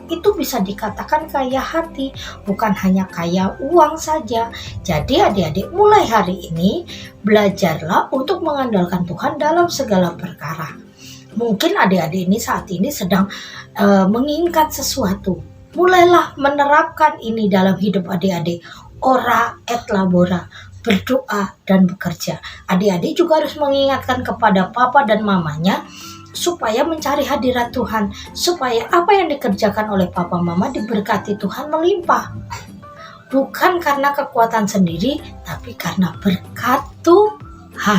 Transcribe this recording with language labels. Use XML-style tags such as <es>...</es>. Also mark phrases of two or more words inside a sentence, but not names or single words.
<id>Itu bisa dikatakan kaya hati, bukan hanya kaya uang saja. Jadi adik-adik mulai hari ini belajarlah untuk mengandalkan Tuhan dalam segala perkara. Mungkin adik-adik ini saat ini sedang menginginkan sesuatu. Mulailah menerapkan ini dalam hidup adik-adik.</id> <la>Ora et labora,</la> <id>berdoa dan bekerja. Adik-adik juga harus mengingatkan kepada papa dan mamanya supaya mencari hadirat Tuhan, supaya apa yang dikerjakan oleh papa mama diberkati Tuhan melimpah. Bukan karena kekuatan sendiri, tapi karena berkat Tuhan.</id>